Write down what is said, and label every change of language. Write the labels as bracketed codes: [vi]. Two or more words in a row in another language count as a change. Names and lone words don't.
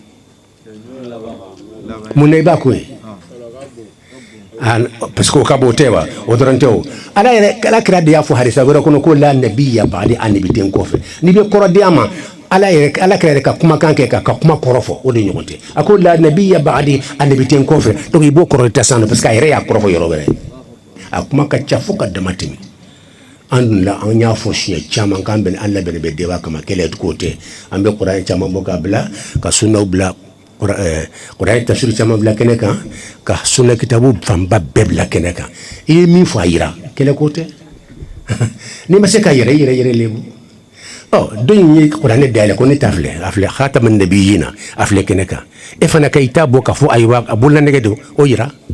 [bm] mun na i b'a ko ye [fr] parce que [bm] o ka b'o tɛ wa o dɔrɔn tɛ o ala kira de y'a fɔ hadisa wɛrɛ kɔnɔ ko [ar] la nabiya ba'di annabi [bm] den kɔfɛ n'i bɛ kɔrɔ di a ma ala kira yɛrɛ ka kumakan kɛ ka kuma kɔrɔ fɔ o de ɲɔgɔn tɛ a ko [ar] la nabiya ba'di annabi [bm] den kɔfɛ donc i b'o kɔrɔ ta san [fr] parce que [bm] a yɛrɛ y'a kɔrɔ fɔ yɔrɔ wɛrɛ a kuma ka ca fo ka dama tɛmɛ an dun la an y'a fɔ siɲɛ caman k'an bɛn an labɛnnen bɛ débat kama kɛlɛ k'o tɛ an bɛ kuranɛ caman bɔ k'a bila ka sunnaw bila kuranɛ tafsir caman bila kɛnɛ kan ka sunna kitabu fanba bɛɛ bila kɛnɛ kan i ye min fɔ a yira kɛlɛ k'o tɛ n'i ma se ka yɛrɛ lebu don in ye kuranɛ dayɛlɛ ko ne ta filɛ a filɛ [ar] khataman nabiyyin [bm] a filɛ kɛnɛ kan e fana ka i t'a bɔ k'a fɔ ayiwa a bolola nɛgɛ don o yira